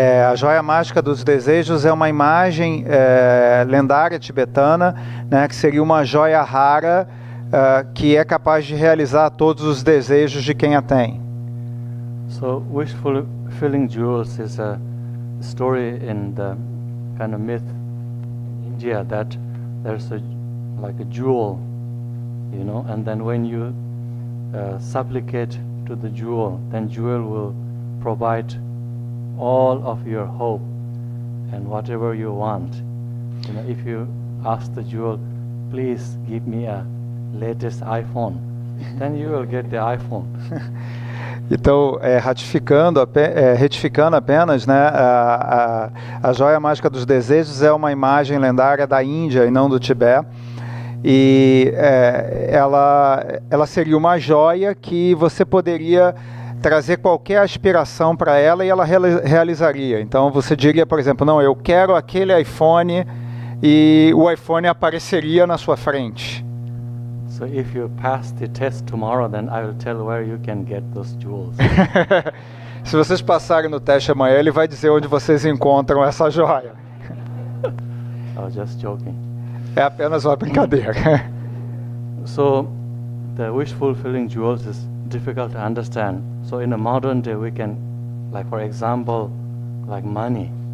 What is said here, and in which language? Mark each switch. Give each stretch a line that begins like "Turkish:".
Portuguese: A joia mágica dos desejos é uma imagem lendária tibetana, né, que seria uma joia rara que é capaz de realizar todos os desejos de quem a tem.
English: So, wish-fulfilling jewels is a story in the kind of myth in India that there's like a jewel, you know, and then when you supplicate to the jewel, then jewel will provide all of your hope and whatever you want. You know, if you ask the jewel, please give me a latest iPhone, then you will get the iPhone.
Portuguese: Então, retificando apenas, né, a joia mágica dos desejos é uma imagem lendária da Índia e não do Tibete. E ela seria uma joia que você poderia trazer qualquer aspiração para ela e ela realizaria. Então você diria, por exemplo, não, eu quero aquele iPhone, e o iPhone apareceria na sua frente.
English: So if you pass the test tomorrow, then I will tell where you can get those jewels.
Portuguese: Se vocês passarem no teste amanhã, ele vai dizer onde vocês encontram essa joia.
English: I was just joking.
Portuguese: É apenas uma brincadeira.
English: So the wish-fulfilling jewels is difficult to understand. So in a modern day, we can, like for example, like money.